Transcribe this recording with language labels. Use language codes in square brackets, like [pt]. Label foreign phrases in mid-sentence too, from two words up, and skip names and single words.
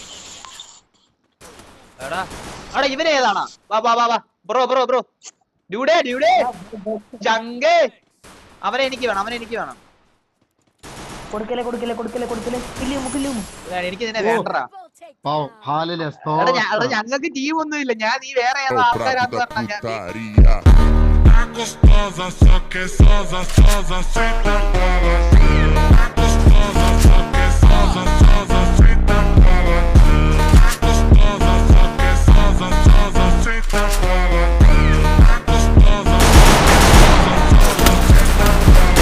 [ml] ഇവനേതാണോ ചങ്കേ? അവനെ എനിക്ക് വേണം. എനിക്ക് നിന്നെ വേണ്ടടാ. ഞങ്ങൾക്ക് ടീം ഒന്നും ഇല്ല. ഞാൻ നീ വേറെ ആൾക്കാരാന്ന് പറഞ്ഞാൽ [pt] gostosa, só que sosa, sosa, senta bola. Gostosa, só que sosa, sosa, senta bola. Gostosa, só que sosa, sosa, senta bola. Gostosa, sosa, senta bola.